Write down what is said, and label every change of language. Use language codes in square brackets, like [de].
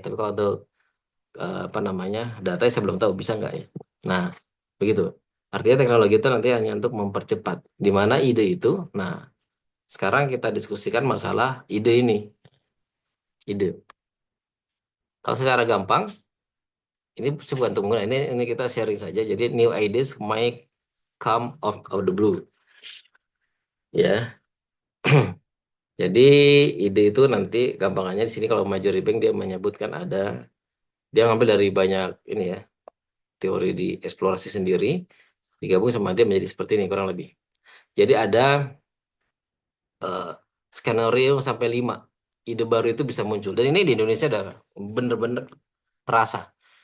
[id] Tapi kalau untuk apa namanya data saya belum tahu bisa nggak ya. Nah, begitu. Artinya teknologi itu nanti hanya untuk mempercepat. Di mana ide itu? Nah, sekarang kita diskusikan masalah ide ini. Ide. Kalau secara gampang, ini bukan untuk menggunakan. Ini kita sharing saja. Jadi [en] new ideas might come of the blue. [id] Ya. Jadi ide itu nanti gampangannya di sini kalau Majori Bank dia menyebutkan dia ngambil dari banyak ini ya teori di eksplorasi sendiri digabung sama dia menjadi seperti ini kurang lebih. Jadi ada eh, skenario sampai 5 ide baru itu bisa muncul dan ini di Indonesia udah bener-bener terasa.